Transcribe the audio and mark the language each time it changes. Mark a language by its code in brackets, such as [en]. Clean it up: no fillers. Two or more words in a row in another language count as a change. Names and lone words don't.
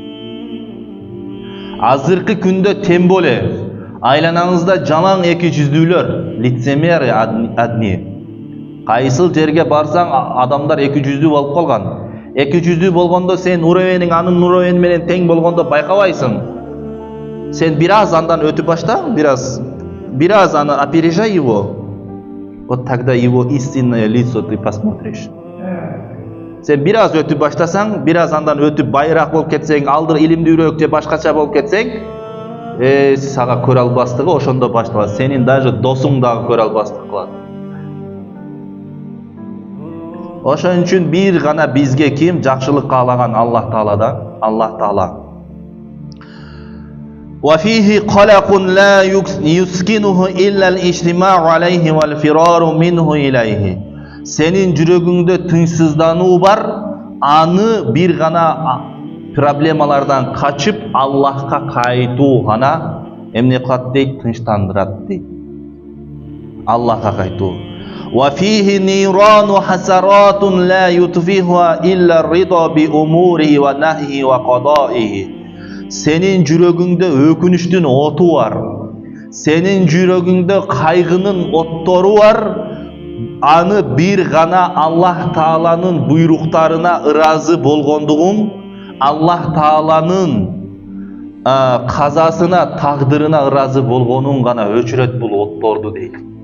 [ky] Азыркы күндө темболе, айланаңызда жалаң эки жүздүүлөр, [ru] лицемеры адни. [ky] Кайсыл жерге барсаң адамдар эки жүздүү болуп калган. Эки жүздүү болгондо сен уровениң анын уровени менен тең болгондо байкабайсың. Сен бираз андан өтүп башта, бираз аны [ru] опережай его. Вот тогда его истинное лицо ты посмотришь. [ky] Сен бираз өтүп баштасаң, бираз андан өтүп байыраак болуп кетсең, алдыр илимдүүрөөк же башкача болуп кетсең, сага көрө албастыгы ошондо башталат. Сенин даже досуң дагы көрө албастык кылат. Ошон үчүн бир гана бизге ким жакшылык каалаган? Аллах Тааладан, Аллах Таала. [ar] وفيه قلق لا يسكنه إلا الاجتماع عليه والفرار منه إليه. [ky] Senin жүрөгүңдө тынчсыздануу бар, аны бир гана проблемалардан качып Аллахка кайтуу гана эмне кылат дейт? Тынчтандырат дейт. Аллахка кайтуу. [ar] وفيه نيران حسرة لا يطفئها إلا الرضا بأموره ونهيه وقضائه. [ky] Senin жүрөгүңдө өкүнүчтүн оту бар. Senin жүрөгүңдө кайгынын оттору бар. Аны бир гана Аллах Тааланын буйруктарына ыраазы болгондугуң, Аллах Тааланын казасына, тагдырына ыраазы болгонуң гана өчүрөт бул отторду дейт.